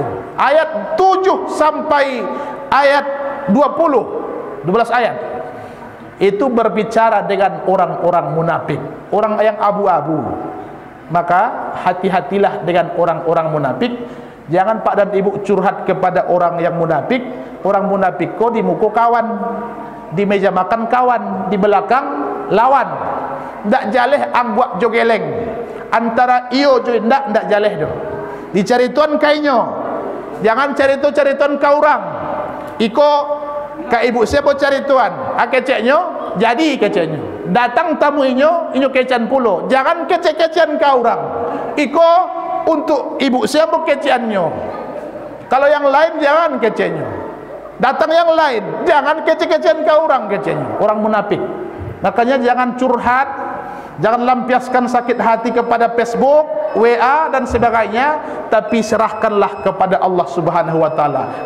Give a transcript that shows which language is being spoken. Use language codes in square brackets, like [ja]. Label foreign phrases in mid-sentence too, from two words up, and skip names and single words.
[id] Ayat 7 sampai ayat 20, 12 ayat. Itu berbicara dengan orang-orang munafik, orang yang abu-abu. Maka hati-hatilah dengan orang-orang munafik. Jangan Pak dan Ibu curhat kepada orang yang munafik. Orang munafik kok di muka kawan, di meja makan kawan, di belakang lawan. [min] Ndak jaleh angguk jogeleng antara iyo jo ndak jaleh do. dicarituan kainyo, jangan carituan ka orang. Iko ka ibu siapa carituan, keceknyo jadi keceknyo. Datang tamu inyo kecean pulo, jangan kecek-kecean ka orang. Iko untuk ibu siapa keceannya. Kalau yang lain jangan keceknya. Datang yang lain jangan kecek-kecean ka orang keceknya. [id] Orang munafik. Makanya jangan curhat, jangan lampiaskan sakit hati kepada Facebook, WA dan sebagainya, tapi serahkanlah kepada Allah [ar] Subhanahu wa taala.